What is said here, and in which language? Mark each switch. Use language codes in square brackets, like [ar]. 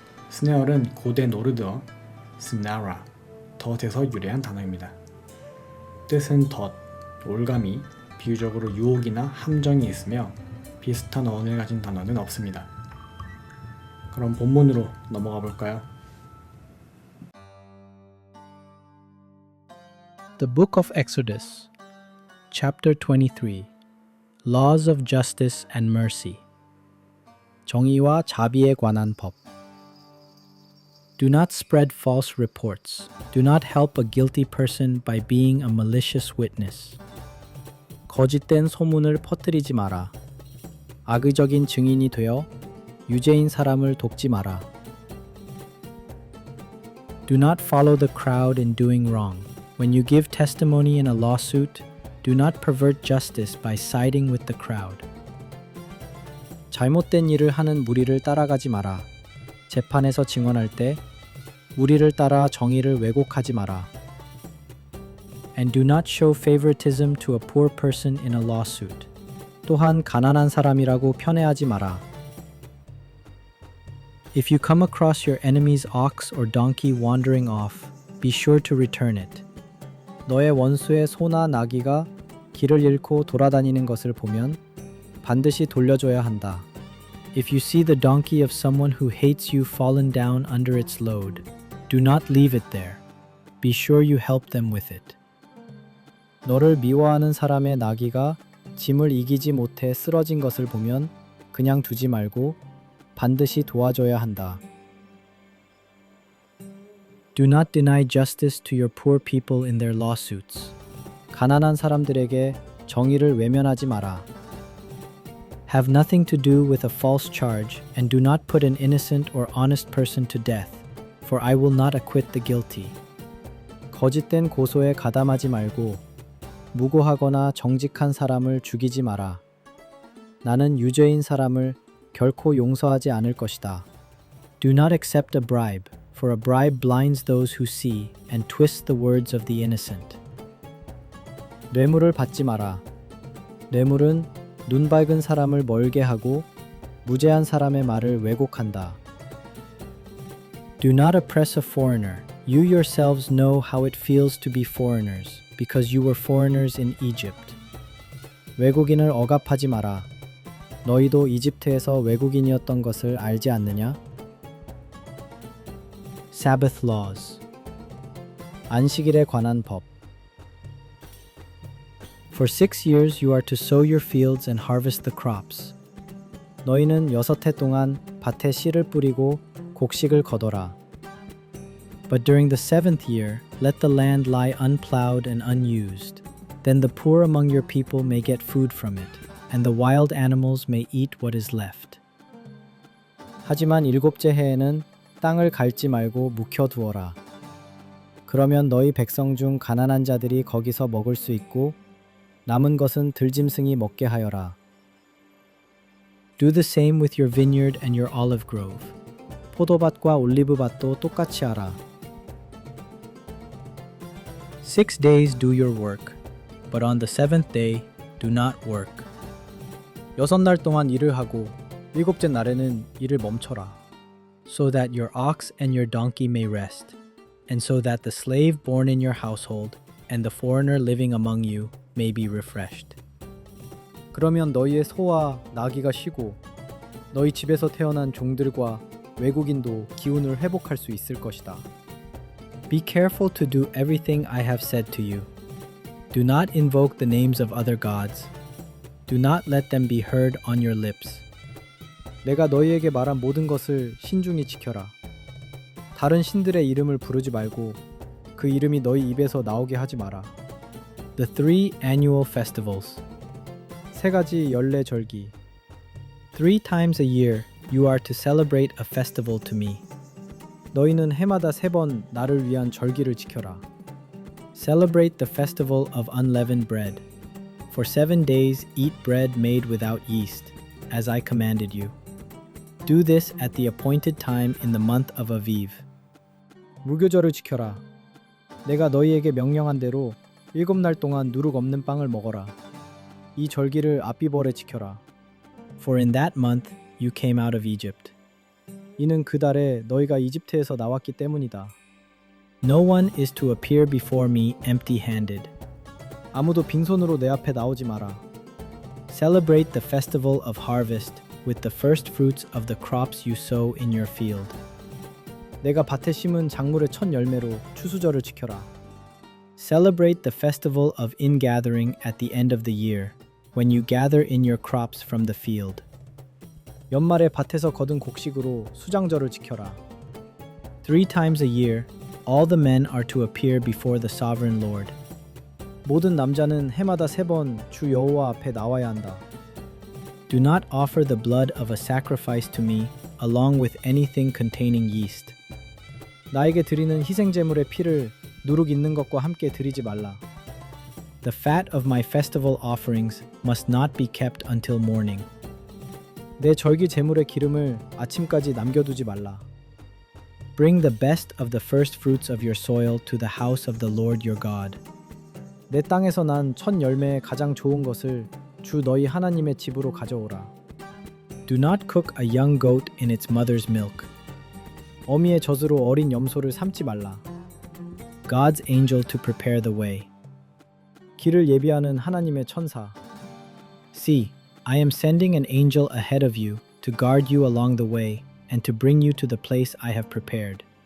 [ko] snare은 고대 노르드어 snara, 덫에서 유래한 단어입니다. 뜻은 덫, 올가미, 비유적으로 유혹이나 함정이 있으며 비슷한 어원을 가진 단어는 없습니다. 그럼 본문으로 넘어가 볼까요? [en] The Book of Exodus, Chapter 23, Laws of Justice and Mercy. [ko] 정의와 자비에 관한 법. [en] Do not spread false reports. Do not help a guilty person by being a malicious witness. [ko] 거짓된 소문을 퍼뜨리지 마라. 악의적인 증인이 되어 유죄인 사람을 돕지 마라. [en] Do not follow the crowd in doing wrong. When you give testimony in a lawsuit, do not pervert justice by siding with the crowd. [ko] 잘못된 일을 하는 무리를 따라가지 마라. 재판에서 증언할 때 무리를 따라 정의를 왜곡하지 마라. [en] And do not show favoritism to a poor person in a lawsuit. [ko] 또한 가난한 사람이라고 편애하지 마라. [en] If you come across your enemy's ox or donkey wandering off, be sure to return it. [ko] 너의 원수의 소나 나귀가 길을 잃고 돌아다니는 것을 보면 반드시 돌려줘야 한다. [en] If you see the donkey of someone who hates you fallen down under its load, do not leave it there. Be sure you help them with it. [ko] 너를 미워하는 사람의 나귀가 짐을 이기지 못해 쓰러진 것을 보면 그냥 두지 말고 반드시 도와줘야 한다. [en] Do not deny justice to your poor people in their lawsuits. [ko] 가난한 사람들에게 정의를 외면하지 마라. [en] Have nothing to do with a false charge, and do not put an innocent or honest person to death, for I will not acquit the guilty. [ko] 거짓된 고소에 가담하지 말고 무고하거나 정직한 사람을 죽이지 마라. 나는 유죄인 사람을 결코 용서하지 않을 것이다. [en] Do not accept a bribe, for a bribe blinds those who see and twists the words of the innocent. [ko] 뇌물을 받지 마라. 뇌물은 눈 밝은 사람을 멀게 하고 무죄한 사람의 말을 왜곡한다. [en] Do not oppress a foreigner. You yourselves know how it feels to be foreigners, because you were foreigners in Egypt. [ko] 외국인을 억압하지 마라. 너희도 이집트에서 외국인이었던 것을 알지 않느냐? [en] Sabbath laws. [ko] 안식일에 관한 법. [en] For 6 years you are to sow your fields and harvest the crops. [ko] 너희는 6해 동안 밭에 씨를 뿌리고 곡식을 거둬라. [en] But during the 7th year, let the land lie unplowed and unused. Then the poor among your people may get food from it, and the wild animals may eat what is left. [ko] 하지만 7째 해에는 땅을 갈지 말고 묵혀두어라. 그러면 너희 백성 중 가난한 자들이 거기서 먹을 수 있고 남은 것은 들짐승이 먹게 하여라. [en] Do the same with your vineyard and your olive grove. [ko] 포도밭과 올리브밭도 똑같이 하라. [en] 6 days do your work, but on the seventh day do not work. [ko] 6날 동안 일을 하고 일곱째 날에는 일을 멈춰라. [en] So that your ox and your donkey may rest, and so that the slave born in your household and the foreigner living among you may be refreshed. [ko] 그러면 너희의 소와 나귀가 쉬고 너희 집에서 태어난 종들과 외국인도 기운을 회복할 수 있을 것이다. [en] Be careful to do everything I have said to you. Do not invoke the names of other gods. Do not let them be heard on your lips. [ko] 내가 너희에게 말한 모든 것을 신중히 지켜라. 다른 신들의 이름을 부르지 말고 그 이름이 너희 입에서 나오게 하지 마라. [en] The three annual festivals. [ko] 3가지 연례 절기. [en] 3 times a year you are to celebrate a festival to me. [ko] 너희는 해마다 3번 나를 위한 절기를 지켜라. [en] Celebrate the festival of unleavened bread. For 7 days eat bread made without yeast, as I commanded you. Do this at the appointed time in the month of Aviv. [ko] 무교절을 지켜라. 내가 너희에게 명령한 대로 7날 동안 누룩 없는 빵을 먹어라. 이 절기를 아비벌에 지켜라. [en] For in that month you came out of Egypt. [ko] 이는 그 달에 너희가 이집트에서 나왔기 때문이다. [en] No one is to appear before me empty-handed. [ko] 아무도 빈손으로 내 앞에 나오지 마라. [en] Celebrate the festival of harvest with the first fruits of the crops you sow in your field. [ko] 내가 밭에 심은 작물의 첫 열매로 추수절을 지켜라. [en] Celebrate the festival of ingathering at the end of the year, when you gather in your crops from the field. [ko] 연말에 밭에서 거둔 곡식으로 수장절을 지켜라. [en] 3 times a year, all the men are to appear before the sovereign Lord. [ko] 모든 남자는 해마다 3번 주 여호와 앞에 나와야 한다. [en] Do not offer the blood of a sacrifice to me, along with anything containing yeast. [ko] 나에게 드리는 희생 제물의 피를 누룩 있는 것과 함께 드리지 말라. [en] The fat of my festival offerings must not be kept until morning. [ko] 내 절기 제물의 기름을 아침까지 남겨두지 말라. [en] Bring the best of the first fruits of your soil to the house of the Lord your God. [ko] 내 땅에서 난 첫 열매의 가장 좋은 것을 주 너희 하나님의 집으로 가져오라. [en] Do not cook a young goat in its mother's milk. [ko] 어미의 젖으로 어린 염소를 삶지 말라. [en] God's angel to prepare the way. [ko] 길을 예비하는 하나님의 천사. [en] See, I am sending an angel ahead of you to guard you along the way and to bring you to the place I have prepared.